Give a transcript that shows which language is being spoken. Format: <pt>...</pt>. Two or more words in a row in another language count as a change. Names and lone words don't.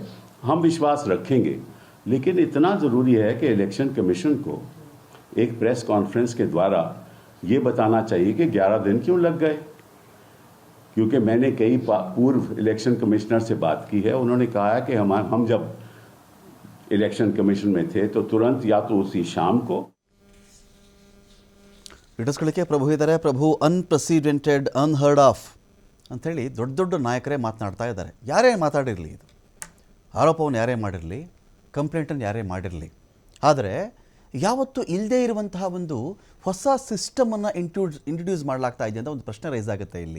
<hi>हम विश्वास रखेंगे, लेकिन इतना ज़रूरी है कि</hi> <en>election commission</en> <hi>को एक</hi> <en>press conference</en> <hi>के द्वारा ये बताना चाहिए कि 11 दिन क्यों लग गए, क्योंकि मैंने कई पूर्व</hi> <en>election commissioner</en> <hi>से बात की है। उन्होंने कहा है कि हम जब</hi> <en>election commission</en> <hi>में थे तो तुरंत या तो उसी शाम को</hi> <kn>ಇಡಿಸ್ಕೊಳ್ಳಿಕ್ಕೆ ಪ್ರಭು ಇದ್ದಾರೆ. ಪ್ರಭು</kn> <en>unprecedented, unheard of</en> <kn>ಅಂಥೇಳಿ ದೊಡ್ಡ ದೊಡ್ಡ ನಾಯಕರೇ ಮಾತನಾಡ್ತಾ ಇದ್ದಾರೆ. ಯಾರೇ ಮಾತಾಡಿರಲಿ, ಇದು ಆರೋಪವನ್ನು ಯಾರೇ ಮಾಡಿರಲಿ, ಕಂಪ್ಲೇಂಟನ್ನು ಯಾರೇ ಮಾಡಿರಲಿ, ಆದರೆ ಯಾವತ್ತೂ ಇಲ್ಲದೇ ಇರುವಂತಹ ಒಂದು ಹೊಸ ಸಿಸ್ಟಮನ್ನು ಇಂಟ್ರೊಡ್ಯೂಸ್ ಮಾಡಲಾಗ್ತಾ ಇದೆ ಅಂತ ಒಂದು ಪ್ರಶ್ನೆ ರೈಸ್ ಆಗುತ್ತೆ ಇಲ್ಲಿ.</kn>